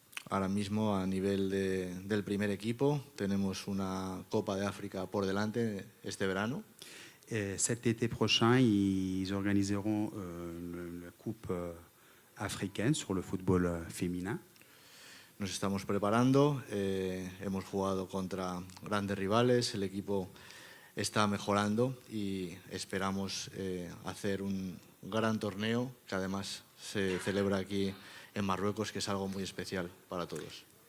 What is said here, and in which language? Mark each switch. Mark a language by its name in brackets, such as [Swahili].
[Spanish] Ahora mismo, a nivel del primer equipo, tenemos una Copa de África por delante este verano. [French] Cet été prochain, ils organiseront la Coupe africaine sur le football féminin. [Spanish] Nos estamos preparando, hemos jugado contra grandes rivales, el equipo está mejorando y esperamos hacer un gran torneo que además se celebra aquí en Marruecos, que es algo muy especial para todos.